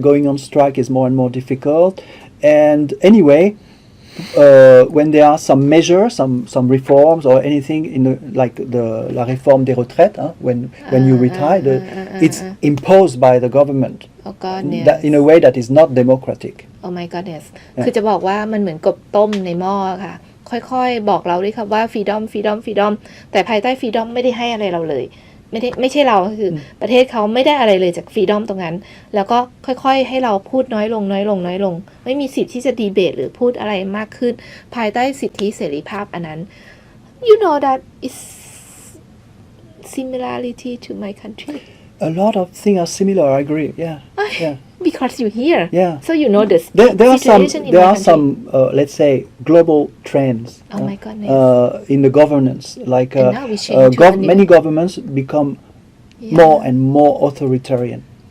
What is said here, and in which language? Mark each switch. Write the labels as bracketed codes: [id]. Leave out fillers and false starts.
[en] Going on strike is more and more difficult. And anyway, when there are some measures, some reforms or anything like [fr] la réforme des retraites, [en] when you retire, it's imposed by the government. Oh goodness. In a way that is not democratic. Oh my goodness. [th] คือจะบอกว่ามันเหมือนกบต้มในหม้อค่ะค่อยๆบอกเราด้วยครับว่า freedom แต่ภายใต้ freedom ไม่ได้ให้อะไรเราเลย ไม่ใช่เราคือประเทศเขาไม่ได้อะไรเลยจากฟรีดอมตรงนั้นแล้วก็ค่อยๆให้เราพูดน้อยลงไม่มีสิทธิ์ที่จะดีเบตหรือพูดอะไรมากขึ้นภายใต้สิทธิเสรีภาพอันนั้น [en] you know that is similarity to my country A lot of things are similar. I agree. Yeah. because you're here so you know the There are some situation in my country. let's say global trends Oh my goodness. In the governance like And now we change to a new- many governments become more and more authoritarian.